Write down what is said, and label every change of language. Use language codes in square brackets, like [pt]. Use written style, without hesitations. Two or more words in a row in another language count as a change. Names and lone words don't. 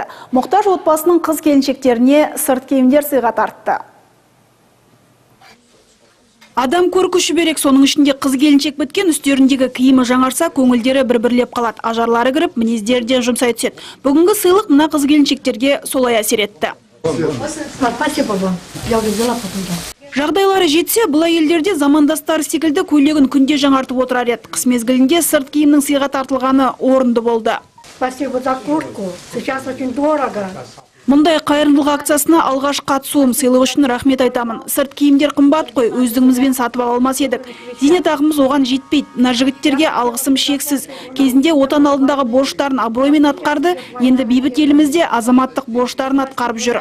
[kk] Мұқтаж отбасының қыз келіншектеріне сырт киімдер сыйға тартты. Адам көркі шүберек, соның ішінде қыз келіншек біткен, үстеріндегі киімі жаңарса, көңілдері бір-бірлеп қалады. Ажарлары кіріп, мінездері де жұмсай түседі. Бүгінгі сыйлық мына қыз келіншектерге солай әсер етті. [ru] Спасибо вам. Я уже взяла потом. [kk] Жағдайлары жетсе, бұл әйелдерде замандастары секілді көйлегін күнде жаңартып отырар еді. Қыс мезгілінде сырт киімнің сыйға тартылғаны орынды болды. [ru] Спасибо за куртку. Сейчас очень дорого. [kk] Мұндай қайырымдылық акциясына алғаш қатысуым, сыйлық үшін рахмет айтамын. Сырт киімдер қымбат қой, өздігімізбен сатып ала алмас едік. Зейнетақымыз оған жетпейді. Мына жігіттерге алғысым шексіз. Кезінде отан алдындағы борыштарын абыроймен атқарды, енді бейбіт елімізде азаматтық борыштарын атқарып жүр.